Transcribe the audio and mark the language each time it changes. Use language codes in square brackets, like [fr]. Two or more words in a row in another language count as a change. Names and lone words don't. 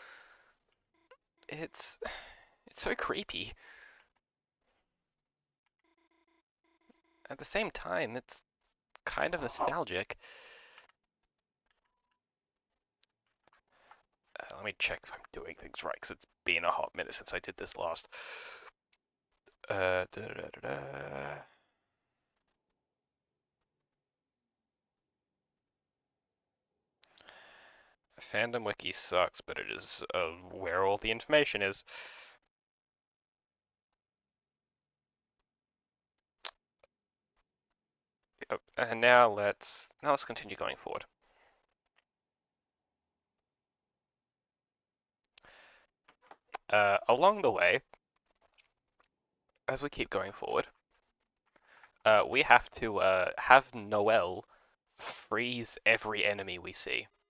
[en] It's so creepy. At the same time, it's kind of nostalgic. Let me check if I'm doing things right, because it's been a hot minute since I did this last. Da, da, da, da. Fandom wiki sucks, but it is where all the information is. And now let's continue going forward. Along the way, as we keep going forward, we have to have Noel freeze every enemy we see.